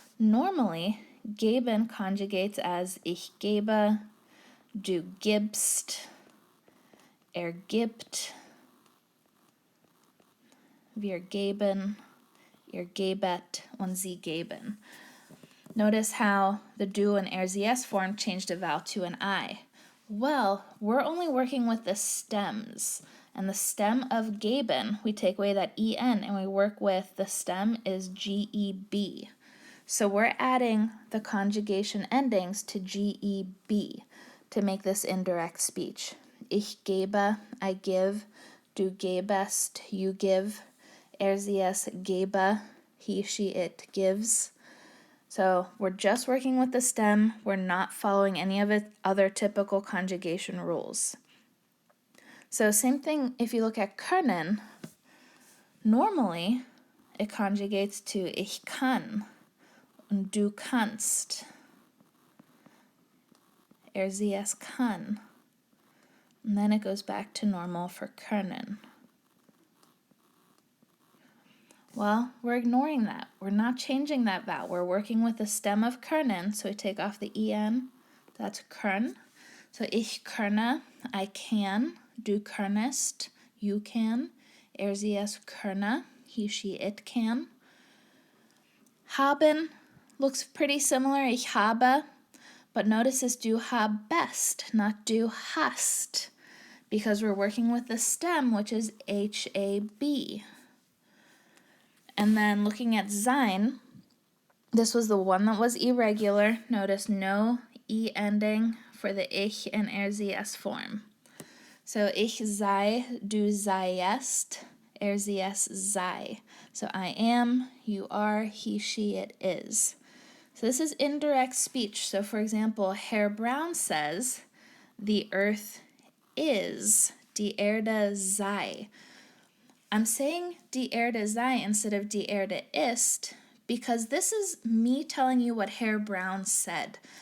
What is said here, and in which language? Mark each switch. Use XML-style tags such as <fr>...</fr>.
<en>Normally, geben conjugates as</en> <de>ich gebe, du gibst, gibt, wir geben, ihr gebet, und sie geben.</de> <en>Notice how the du and sie s form changed a vowel to an I. Well, we're only working with the stems. And the stem of geben, we take away that en and we work with the stem is geb. So we're adding the conjugation endings to geb to make this indirect speech.</en> <de>Ich gebe,</de> <en>I give,</en> <de>du gebest,</de> <en>you give,</en> <de>sie es gebe,</de> <en>he, she, it gives. So we're just working with the stem. We're not following any of its other typical conjugation rules. So same thing if you look at können. Normally, it conjugates to</en> <de>ich kann und du kannst. Sie es kann.</de> <en>And then it goes back to normal for können. Well, we're ignoring that. We're not changing that vowel. We're working with the stem of können, so we take off the en. That's können. So</en> <de>ich könne,</de> <en>I can,</en> <de>du könntest,</de> <en>you can,</en> <de>sie es könne,</de> <en>he, she, it can. Haben looks pretty similar,</en> <de>ich habe,</de> <en>but notice it's</en> <de>du habest,</de> <en>not</en> <de>du hast,</de> <en>because we're working with the stem, which is H-A-B. And then looking at sein, this was the one that was irregular. Notice no e ending for the ich and sie es form.</en> <de>So ich sei, du seiest, sie es sei.</de> <en>So I am, you are, he, she, it is. So this is indirect speech. So for example, Herr Brown says, the earth is,</en> <de>die Erde sei.</de> <en>I'm saying</en> <de>die Erde sei</de> <en>instead of</en> <de>die Erde ist</de> <en>because this is me telling you what Herr Brown said.</en>